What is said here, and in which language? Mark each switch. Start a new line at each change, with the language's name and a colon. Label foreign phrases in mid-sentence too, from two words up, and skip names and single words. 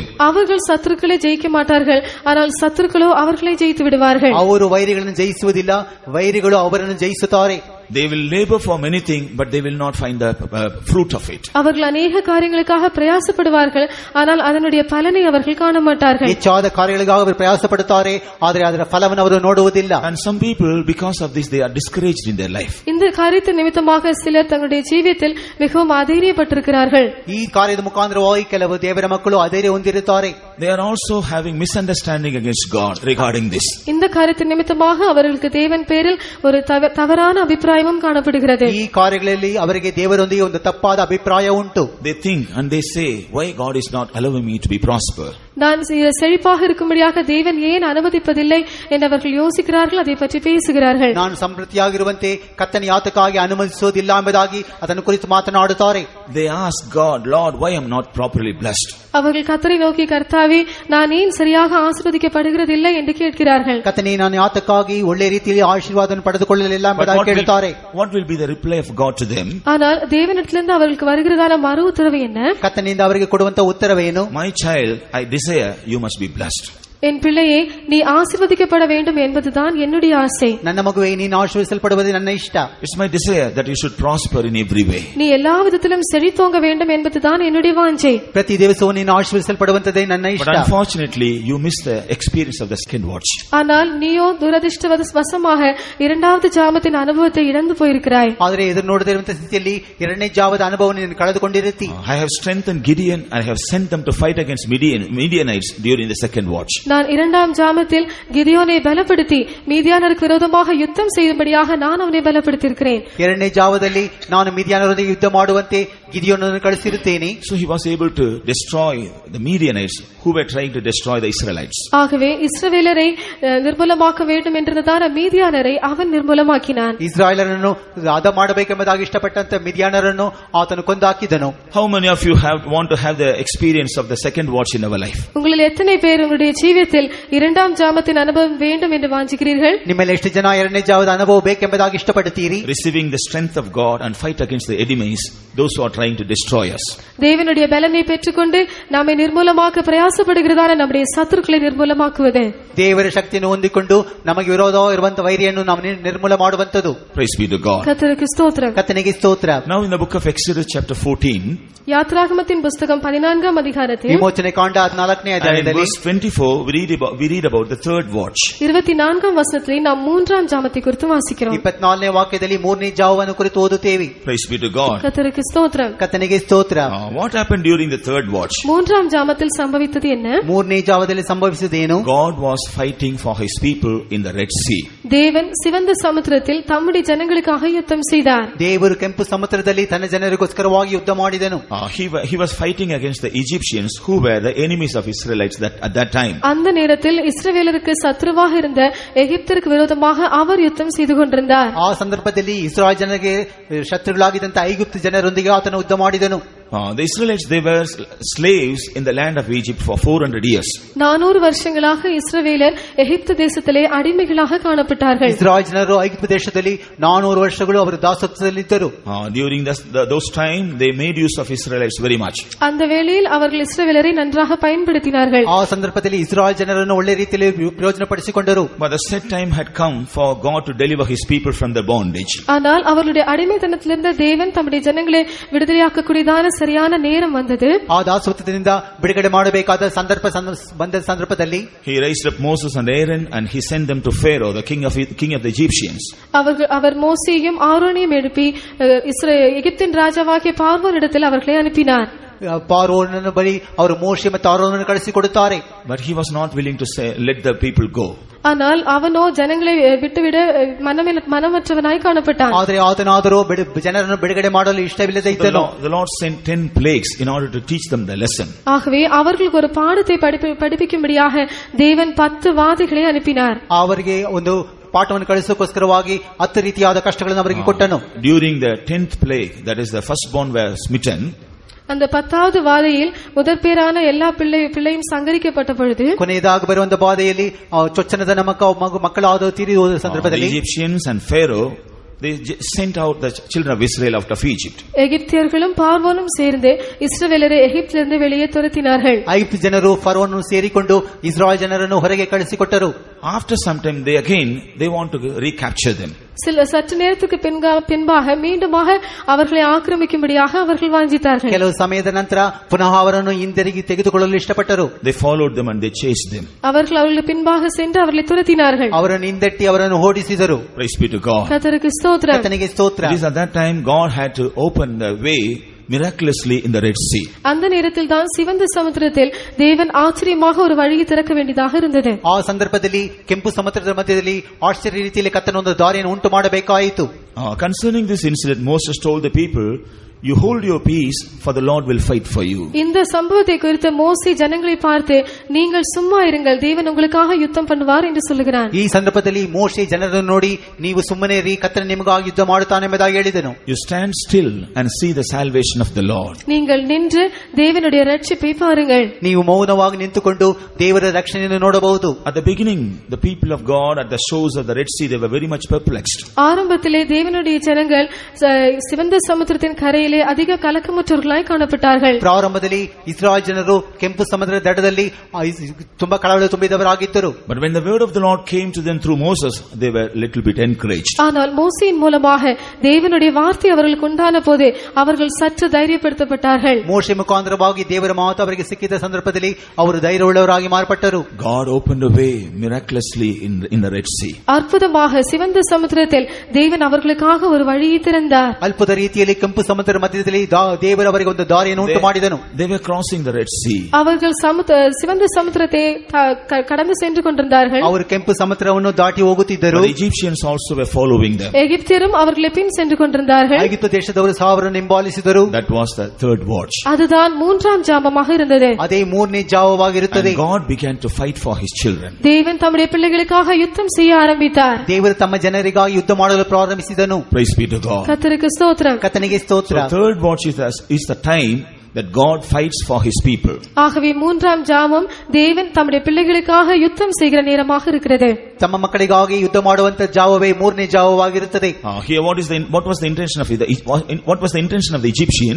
Tamil: அவர்கள் சத்துருக்களை ஜெயிக்க மாட்டார்கள், ஆனால் சத்துருக்களோ அவர்களை ஜெயித்து விடுவார்கள்.
Kannada: ಅವರು ವೈರಿಗಳನ್ನು ಜಯಿಸುವುದಿಲ್ಲ, ವೈರಿಗಳು ಅವರನ್ನು ಜಯಿಸುತ್ತಾರೆ.
English: They will labor for many things, but they will not find the fruit of it.
Tamil: அவர்கள் अनेक காரியங்களுக்காக பிரயாசப்படுவார்கள், ஆனால் அதனுடைய பலனை அவர்கள் காண மாட்டார்கள்.
Kannada: ಹೆಚ್ಚಾದ ಕಾರ್ಯಗಳಿಗಾಗಿ ಅವರು ಪ್ರಯಾಸ ಪಡುತ್ತಾರೆ, ಆದರೆ ಅದರ ಫಲವನ್ನು ಅವರು ನೋಡುವುದಿಲ್ಲ.
English: And some people, because of this, they are discouraged in their life.
Tamil: இந்த காரியத்தின் நிமித்தமாக சிலர் தங்களுடைய ஜீவியத்தில் மிகவும் அதைரியப்பட்டிருக்கிறார்கள்.
Kannada: ಈ ಕಾರ್ಯದ ಮುಖಾಂತರವಾಗಿ ಕೆಲವು ದೇವರ ಮಕ್ಕಳು ಅಧೈರ್ಯ ಹೊಂದಿರುತ್ತಾರೆ.
English: They are also having misunderstanding against God regarding this.
Tamil: இந்த காரியத்தின் நிமித்தமாக அவர்களுக்கு தேவன் பேரில் ஒரு தவறான அபிப்பிராயமும் காணப்படுகிறது.
Kannada: ಈ ಕಾರ್ಯಗಳಲ್ಲಿ ಅವರಿಗೆ ದೇವರೊಂದಿಗೆ ಒಂದು ತಪ್ಪಾದ ಅಭಿಪ್ರಾಯ ಉಂಟು.
English: They think and they say, why God is not allowing me to be prosper?
Tamil: நான் செழிப்பாக இருக்கும்படியாக தேவன் ஏன் அனுமதிப்பதில்லை என்று அவர்கள் யோசிக்கிறார்கள், அதை பற்றி பேசுகிறார்கள்.
Kannada: ನಾನು ಸಮೃದ್ಧಿಯಾಗಿರುವಂತೆ ಕರ್ತನ ಯಾತಕ್ಕಾಗಿ ಅನುಮತಿಸುವುದಿಲ್ಲ ಎಂಬುದಾಗಿ ಅದನ್ನು ಕುರಿತು ಮಾತನಾಡುತ್ತಾರೆ.
English: They ask God, Lord, why I am not properly blessed?
Tamil: அவர்கள் கர்த்தரை நோக்கி, கர்த்தாவே, நான் ஏன் சரியாக ஆசீர்வதிக்கப்படுகிறதில்லை என்று கேட்கிறார்கள்.
Kannada: ಕರ್ತನೇ, ನಾನು ಯಾತಕ್ಕಾಗಿ ಒಳ್ಳೆ ರೀತಿಯಲ್ಲಿ ಆಶೀರ್ವಾದವನ್ನು ಪಡೆದುಕೊಳ್ಳಲಿಲ್ಲ ಎಂಬುದಾಗಿ ಕೇಳುತ್ತಾರೆ.
English: What will be the reply of God to them?
Tamil: ஆனால் தேவனிடத்திலிருந்து அவர்களுக்கு வருகிறதான மறு உத்தரவு என்ன?
Kannada: ಕರ್ತನಿಂದ ಅವರಿಗೆ ಕೊಡುವಂತ ಉತ್ತರವೇನು?
English: My child, I desire you must be blessed.
Tamil: என் பிள்ளையே, நீ ஆசீர்வதிக்கப்பட வேண்டும் என்பதுதான் என்னுடைய ஆசை.
Kannada: ನನ್ನ ಮಗುವೆ, ನೀನು ಆಶೀರ್ವದಿಸಲ್ಪಡುವುದು ನನ್ನ ಇಷ್ಟ.
English: It's my desire that you should prosper in every way.
Tamil: நீ எல்லா விதத்திலும் செழித்தோங்க வேண்டும் என்பதுதான் என்னுடைய வாஞ்சை.
Kannada: ಪ್ರತಿ ದಿವಸವೂ ನೀನು ಆಶೀರ್ವದಿಸಲ್ಪಡುವಂತದೇ ನನ್ನ ಇಷ್ಟ.
English: But unfortunately, you miss the experience of the second watch.
Tamil: ஆனால் நீயோ துரதிர்ஷ்டவசமாக இரண்டாவது ஜாமத்தின் அனுபவத்தை இழந்து போயிருக்கிறாய்.
Kannada: ಆದರೆ ಎದುರು ನೋಡದಿರುವಂತ ಸ್ಥಿತಿಯಲ್ಲಿ ಎರಡನೇ ಜಾವದ ಅನುಭವವನ್ನು ನೀನು ಕಳೆದುಕೊಂಡಿರುತ್ತಿ.
English: I have strengthened Gideon and I have sent them to fight against Midianites during the second watch.
Tamil: நான் இரண்டாம் ஜாமத்தில் கிதியோனை பலப்படுத்தி மீதியானருக்கு விரோதமாக யுத்தம் செய்யும்படியாக நான் அவனை பலப்படுத்தியிருக்கிறேன்.
Kannada: ಎರಡನೇ ಜಾವದಲ್ಲಿ ನಾನು ಮಿದ್ಯಾನರೊಂದಿಗೆ ಯುದ್ಧ ಮಾಡುವಂತೆ ಗಿದಿಯೋನನ್ನು ಕಳಿಸಿರುತ್ತೇನೆ.
English: So he was able to destroy the Midianites who were trying to destroy the Israelites.
Tamil: ஆகவே இஸ்ரவேலரை நிர்மூலமாக்க வேண்டும் என்றதான மீதியானரை அவன் நிர்மூலமாக்கினான்.
Kannada: ಇಸ್ರಾಯೇಲರನ್ನು ಹದ ಮಾಡಬೇಕೆಂಬುದಾಗಿ ಇಷ್ಟಪಟ್ಟಂತ ಮಿದ್ಯಾನರನ್ನು ಆತನು ಕೊಂದಾಕಿದನು.
English: How many of you want to have the experience of the second watch in our life?
Tamil: உங்களில் எத்தனை பேர் உங்களுடைய ஜீவியத்தில் இரண்டாம் ஜாமத்தின் அனுபவம் வேண்டும் என்று வாஞ்சிக்கிறீர்கள்?
Kannada: ನಿಮ್ಮಲ್ಲಿ ಎಷ್ಟು ಜನ ಎರಡನೇ ಜಾವದ ಅನುಭವ ಬೇಕೆಂಬುದಾಗಿ ಇಷ್ಟಪಡುತ್ತೀರಿ?
English: Receiving the strength of God and fight against the enemies, those who are trying to destroy us.
Tamil: தேவனுடைய பலனை பெற்றுக்கொண்டு நம்மை நிர்மூலமாக்க பிரயாசப்படுகிறதான நம்முடைய சத்துருக்களை நிர்மூலமாக்குவது.
Kannada: ದೇವರ ಶಕ್ತಿಯನ್ನು ಹೊಂದಿಕೊಂಡು ನಮಗೆ ವಿರೋಧವಾಗಿರುವಂತ ವೈರಿಯನ್ನು ನಾವು ನಿರ್ಮೂಲ ಮಾಡುವಂತದ್ದು.
English: Praise be to God.
Tamil: கர்த்தருக்கு ஸ்தோத்திரம்.
Kannada: ಕರ್ತನಿಗೆ ಸ್ತೋತ್ರ.
English: Now in the book of Exodus chapter 14,
Tamil: யாத்ராகமத்தின் புத்தகம் 14ஆம் அதிகாரத்தில்
Kannada: ವಿಮೋಚನೆ ಕಾಂಡ 14ನೇ
English: and in
Kannada: ಅಧ್ಯಾಯದಲ್ಲಿ
English: verse 24 we read about the third watch.
Tamil: 24ஆம் வசனத்தில் நாம் மூன்றாம் ஜாமத்தை குறித்து வாசிக்கிறோம்.
Kannada: 24ನೇ ವಾಕ್ಯದಲ್ಲಿ ಮೂರನೇ ಜಾವವನ್ನು ಕುರಿತು ಓದುತ್ತೇವೆ.
English: Praise be to God.
Tamil: கர்த்தருக்கு ஸ்தோத்திரம்.
Kannada: ಕರ್ತನಿಗೆ ಸ್ತೋತ್ರ.
English: What happened during the third watch?
Tamil: மூன்றாம் ஜாமத்தில் சம்பவித்தது என்ன?
Kannada: ಮೂರನೇ ಜಾವದಲ್ಲಿ ಸಂಭವಿಸಿದ್ದೇನು?
English: God was fighting for his people in the Red Sea.
Tamil: தேவன் சிவந்த சமுத்திரத்தில் தம்முடைய ஜனங்களுக்காக யுத்தம் செய்தார்.
Kannada: ದೇವರು ಕೆಂಪು ಸಮುದ್ರದಲ್ಲಿ ತನ್ನ ಜನರಿಗೋಸ್ಕರವಾಗಿ ಯುದ್ಧ ಮಾಡಿದನು.
English: He was fighting against the Egyptians who were the enemies of Israelites at that time.
Tamil: அந்த நேரத்தில் இஸ்ரவேலருக்கு சத்ருவாக இருந்த எகிப்திற்கு விரோதமாக அவர் யுத்தம் செய்து கொண்டிருந்தார்.
Kannada: ಆ ಸಂದರ್ಭದಲ್ಲಿ ಇಸ್ರಾಯೇಲ್ ಜನರಿಗೆ ಶತ್ರುಗಳಾಗಿದ್ದಂತ ಐಗುಪ್ತ ಜನರೊಂದಿಗೆ ಆತನು ಯುದ್ಧ ಮಾಡಿದನು.
English: The Israelites, they were slaves in the land of Egypt for 400 years.
Tamil: 400 வருஷங்களாக இஸ்ரவேலர் எகிப்து தேசத்திலே அடிமைகளாக காணப்பட்டார்கள்.
Kannada: ಇಸ್ರಾಯೇಲ್ ಜನರು ಐಗುಪ್ತ ದೇಶದಲ್ಲಿ 400 ವರ್ಷಗಳು ಅವರು ದಾಸತ್ವದಲ್ಲಿದ್ದರು.
English: During those time they made use of Israelites very much.
Tamil: அந்த வேளையில் அவர்கள் இஸ்ரவேலரை நன்றாக பயன்படுத்தினார்கள்.
Kannada: ಆ ಸಂದರ್ಭದಲ್ಲಿ ಇಸ್ರಾಯೇಲ್ ಜನರನ್ನು ಒಳ್ಳೆ ರೀತಿಯಲ್ಲಿ ಪ್ರಯೋಜನಪಡಿಸಿಕೊಂಡರು.
English: But the set time had come for God to deliver his people from the bondage.
Tamil: ஆனால் அவர்களுடைய அடிமைத்தனத்திலிருந்து தேவன் தம்முடைய ஜனங்களை விடுதலையாக்கக்கூடியதான சரியான நேரம் வந்தது.
Kannada: ಆ ದಾಸತ್ವದಿಂದ ಬಿಡುಗಡೆ ಮಾಡಬೇಕಾದ ಸಂದರ್ಭದಲ್ಲಿ
English: he raised up Moses and Aaron and he sent them to Pharaoh, the king of the Egyptians.
Tamil: அவர் மோசேயையும் ஆரோனையும் எழுப்பி எகிப்தின் ராஜாவாகிய பார்வோனிடத்தில் அவர்களை அனுப்பினார்.
Kannada: ಪಾರೋನನ ಬಳಿ ಅವರು ಮೋಶೆ ಮತ್ತು ಆರೋನನ್ನು ಕಳಿಸಿಕೊಡುತ್ತಾರೆ.
English: But he was not willing to say, let the people go.
Tamil: ஆனால் அவனோ ஜனங்களை விட்டுவிட மனமற்றவனாய் காணப்பட்டான்.
Kannada: ಆದರೆ ಆತನಾದರೂ ಜನರನ್ನು ಬಿಡುಗಡೆ ಮಾಡಲು ಇಷ್ಟವಿಲ್ಲದೆ ಇದ್ದನು.
English: The Lord sent 10 plagues in order to teach them the lesson.
Tamil: ஆகவே அவர்களுக்கு ஒரு பாடத்தை படிப்பிக்கும்படியாக தேவன் 10 வாதைகளை அனுப்பினார்.
Kannada: ಅವರಿಗೆ ಒಂದು ಪಾಠವನ್ನು ಕಳಿಸೋಕೋಸ್ಕರವಾಗಿ 10 ರೀತಿಯಾದ ಕಷ್ಟಗಳನ್ನು ಅವರಿಗೆ ಕೊಟ್ಟನು.
English: During the 10th plague, that is the firstborn were smitten.
Tamil: அந்த 10வது வாதையில் முதற்பேரான எல்லா பிள்ளையும் சங்கரிக்கப்பட்ட பொழுது
Kannada: ಕೊನೆಯದಾಗಿ ಬರುವಂತ ಬಾಧೆಯಲ್ಲಿ ಚೊಚ್ಚನದ ಮಕ್ಕಳಾದ ತೀರಿದ ಸಂದರ್ಭದಲ್ಲಿ
English: Egyptians and Pharaoh, they sent out the children of Israel out of Egypt.
Tamil: எகிப்தியர்களும் பார்வோனும் சேர்ந்து இஸ்ரவேலரை எகிப்திலிருந்து வெளியே துரத்தினார்கள்.
Kannada: ಐಗುಪ್ತ ಜನರು ಫರೋನನ್ನು ಸೇರಿಕೊಂಡು ಇಸ್ರಾಯೇಲ್ ಜನರನ್ನು ಹೊರಗೆ ಕಳಿಸಿಕೊಟ್ಟರು.
English: After some time they want to recapture them.
Tamil: சற்று நேரத்துக்கு பின்பாக மீண்டுமாக அவர்களை ஆக்கிரமிக்கும்படியாக அவர்கள் வாஞ்சித்தார்கள்.
Kannada: ಕೆಲವು ಸಮಯದ ನಂತರ ಪುನಃ ಅವರನ್ನು ಹಿಂದಿರುಗಿ ತೆಗೆದುಕೊಳ್ಳಲು ಇಷ್ಟಪಟ್ಟರು.
English: They followed them and they chased them.
Tamil: அவர்கள் அவர்களுக்கு பின்பாக சென்று அவர்களை துரத்தினார்கள்.
Kannada: ಅವರನ್ನು ಹಿಂದಟ್ಟಿ ಅವರನ್ನು ಓಡಿಸಿದರು.
English: Praise be to God.
Tamil: கர்த்தருக்கு ஸ்தோத்திரம்.
Kannada: ಕರ್ತನಿಗೆ ಸ್ತೋತ್ರ.
English: It is at that time God had to open the way miraculously in the Red Sea.
Tamil: அந்த நேரத்தில் தான் சிவந்த சமுத்திரத்தில் தேவன் ஆச்சரியமாக ஒரு வழியை திறக்க வேண்டியதாக இருந்தது.
Kannada: ಆ ಸಂದರ್ಭದಲ್ಲಿ ಕೆಂಪು ಸಮುದ್ರದ ಮಧ್ಯದಲ್ಲಿ ಆಶ್ಚರ್ಯ ರೀತಿಯಲ್ಲಿ ಕರ್ತನ ಒಂದು ದಾರಿಯನ್ನು ಉಂಟು ಮಾಡಬೇಕಾಯಿತು.
English: Concerning this incident, Moses told the people, you hold your peace, for the Lord will fight for you.
Tamil: இந்த சம்பவத்தை குறித்து மோசே ஜனங்களை பார்த்து, நீங்கள் சும்மா இருங்கள், தேவன் உங்களுக்காக யுத்தம் பண்ணுவார் என்று சொல்லுகிறார்.
Kannada: ಈ ಸಂದರ್ಭದಲ್ಲಿ ಮೋಶೆ ಜನರನ್ನು ನೋಡಿ, ನೀವು ಸುಮ್ಮನೆ ಇರಿ, ಕರ್ತನು ನಿಮಗಾಗಿ ಯುದ್ಧ ಮಾಡುತ್ತಾನೆ ಎಂಬುದಾಗಿ ಹೇಳಿದನು.
English: You stand still and see the salvation of the Lord.
Tamil: நீங்கள் நின்று தேவனுடைய ரட்சிப்பை பாருங்கள்.
Kannada: ನೀವು ಮೌನವಾಗಿ ನಿಂತುಕೊಂಡು ದೇವರ ರಕ್ಷಣೆಯನ್ನು ನೋಡಬಹುದು.
English: At the beginning, the people of God at the shores of the Red Sea, they were very much perplexed.
Tamil: ஆரம்பத்திலே தேவனுடைய ஜனங்கள் சிவந்த சமுத்திரத்தின் கரையில் அதிக கலக்கமுற்றவர்களாய் காணப்பட்டார்கள்.
Kannada: ಪ್ರಾರಂಭದಲ್ಲಿ ಇಸ್ರಾಯೇಲ್ ಜನರು ಕೆಂಪು ಸಮುದ್ರದ ದಡದಲ್ಲಿ ತುಂಬಾ ಕಳವಳ ತುಂಬಿದವರಾಗಿದ್ದರು.
English: But when the word of the Lord came to them through Moses, they were a little bit encouraged.
Tamil: ஆனால் மோசேயின் மூலமாக தேவனுடைய வார்த்தை அவர்களுக்கு உண்டான போது அவர்கள் சற்று தைரியப்படுத்தப்பட்டார்கள்.
Kannada: ಮೋಶೆ ಮುಖಾಂತರವಾಗಿ ದೇವರ ಮಾತು ಅವರಿಗೆ ಸಿಕ್ಕಿದ ಸಂದರ್ಭದಲ್ಲಿ ಅವರು ಧೈರ್ಯವುಳ್ಳವರಾಗಿ ಮಾರ್ಪಟ್ಟರು.
English: God opened a way miraculously in the Red Sea.
Tamil: அற்புதமாக சிவந்த சமுத்திரத்தில் தேவன் அவர்களுக்காக ஒரு வழியை திறந்தார்.
Kannada: ಅದ್ಭುತ ರೀತಿಯಲ್ಲಿ ಕೆಂಪು ಸಮುದ್ರ ಮಧ್ಯದಲ್ಲಿ ದೇವರು ಅವರಿಗೆ ಒಂದು ದಾರಿಯನ್ನು ಉಂಟು ಮಾಡಿದನು.
English: They were crossing the Red Sea.
Tamil: அவர்கள் சிவந்த சமுத்திரத்தை கடந்து சென்று கொண்டிருந்தார்கள்.
Kannada: ಅವರು ಕೆಂಪು ಸಮುದ್ರವನ್ನು ದಾಟಿ ಹೋಗುತ್ತಿದ್ದರು.
English: The Egyptians also were following them.
Tamil: எகிப்தியரும் அவர்களை பின் சென்று கொண்டிருந்தார்கள்.
Kannada: ಐಗುಪ್ತ ದೇಶದವರು ಸಹ ಅವರನ್ನು ಹಿಂಬಾಲಿಸಿದರು.
English: That was the third watch.
Tamil: அதுதான் மூன்றாம் ஜாமமாக இருந்தது.
Kannada: ಅದೇ ಮೂರನೇ ಜಾವವಾಗಿರುತ್ತದೆ.
English: And God began to fight for his children.
Tamil: தேவன் தம்முடைய பிள்ளைகளுக்காக யுத்தம் செய்ய ஆரம்பித்தார்.
Kannada: ದೇವರು ತಮ್ಮ ಜನರಿಗಾಗಿ ಯುದ್ಧ ಮಾಡಲು ಪ್ರಾರಂಭಿಸಿದನು.
English: Praise be to God.
Tamil: கர்த்தருக்கு ஸ்தோத்திரம்.
Kannada: ಕರ್ತನಿಗೆ ಸ್ತೋತ್ರ.
English: So third watch is the time that God fights for his people.
Tamil: ஆகவே மூன்றாம் ஜாமம் தேவன் தம்முடைய பிள்ளைகளுக்காக யுத்தம் செய்கிற நேரமாக இருக்கிறது.
Kannada: ತಮ್ಮ ಮಕ್ಕಳಿಗಾಗಿ ಯುದ್ಧ ಮಾಡುವಂತ ಜಾವವೇ ಮೂರನೇ ಜಾವವಾಗಿರುತ್ತದೆ.
English: Here what was the intention of the Egyptians?